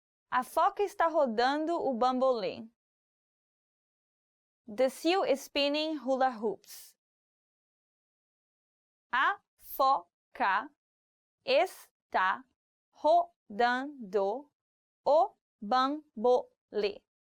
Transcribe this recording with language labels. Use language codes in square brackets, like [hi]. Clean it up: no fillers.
[pt] A foca está rodando o bambolê. [en] The seal is spinning hula hoops. [pt] A foca está rodando o bambolê.